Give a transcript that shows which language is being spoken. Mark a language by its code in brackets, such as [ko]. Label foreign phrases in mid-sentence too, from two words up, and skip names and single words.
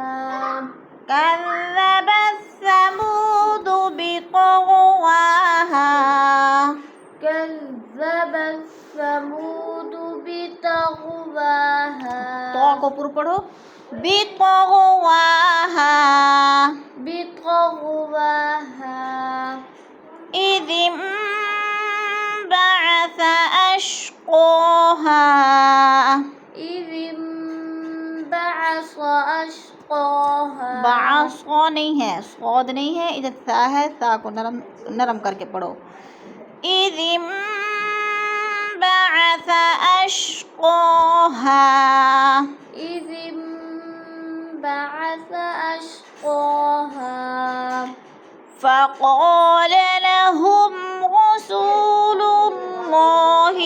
[ar] كذبت ثمود بطغواها كذبت ثمود بطغواها [hi] तो को पूरा पढ़ो बितग़वाहा [ar] बितग़वाहा إذ انبعث أشقاها إذ انبعث أشقاها [hi] बाअस नहीं है सौद नहीं है इधर सा है सा को नरम करके पढ़ो [ar] إذ انبعث أشقاها إذ انبعث أشقاها فقال لهم رسول الله